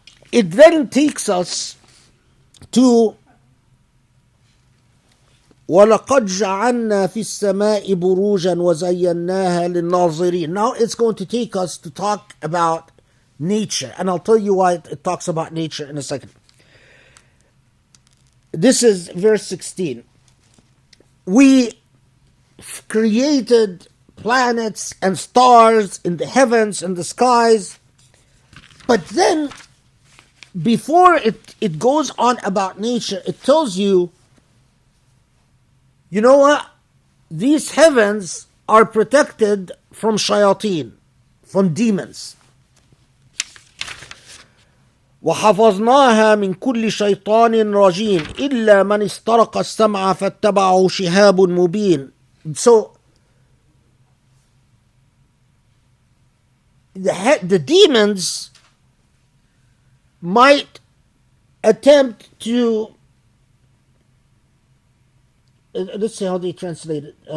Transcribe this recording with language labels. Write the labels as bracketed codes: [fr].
[en] It then takes us to [ar] وَلَقَدْ جَعَلْنَا فِي السَّمَاءِ بُرُوجًا وَزَيَّنَّاهَا لِلنَّاظِرِينَ. [en] Now it's going to take us to talk about nature, and I'll tell you why it talks about nature in a second. This is verse 16. We created planets and stars in the heavens and the skies, but then before it goes on about nature, it tells you, you know what? These heavens are protected from Shaitaan, from demons. [ar] وحفظناها من كل شيطان رجيم إلا من استرق السمع فاتبعه شهاب مبين. [en] So the demons might attempt to, let's see how they translate it.